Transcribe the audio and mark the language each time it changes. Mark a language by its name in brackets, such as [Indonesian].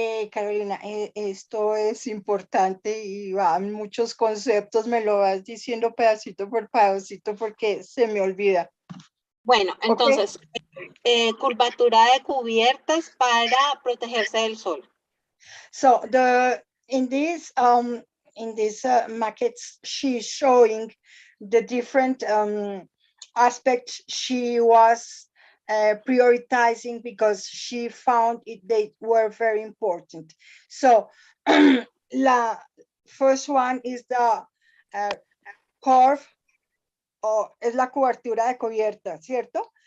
[Spanish] Carolina, esto es importante y van muchos conceptos, me lo vas diciendo pedacito por pedacito porque se me olvida. Bueno, entonces, curvatura de cubiertas para protegerse del sol. [English] So in this maquettes, she's showing the different aspects she was prioritizing because she found they were very important. So la first one is the curve, [Spanish] o es la cobertura de cubierta, ¿cierto?